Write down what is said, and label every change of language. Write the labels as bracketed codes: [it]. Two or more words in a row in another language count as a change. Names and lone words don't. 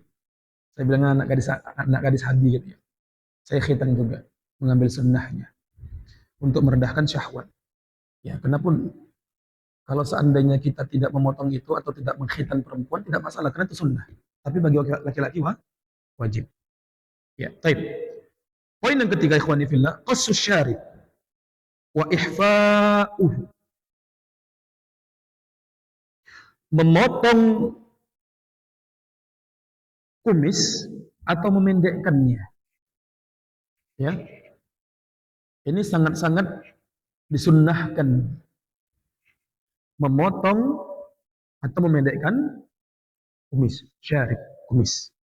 [id] Saya bilang anak gadis habi gitu ya. Saya khitan juga, mengambil sunnahnya untuk meredahkan syahwat. Ya, kenapun kalau seandainya kita tidak memotong itu atau tidak mengkhitan perempuan tidak masalah karena itu sunnah. Tapi bagi laki-laki wajib. Ya, taib. Poin yang ketiga [ar] إخواني في الله, قص الشارب وإحفاؤه. [id] Memotong kumis atau memendekkannya. Ya. Ini sangat-sangat disunnahkan, memotong atau memendekkan kumis, syarib, kumis.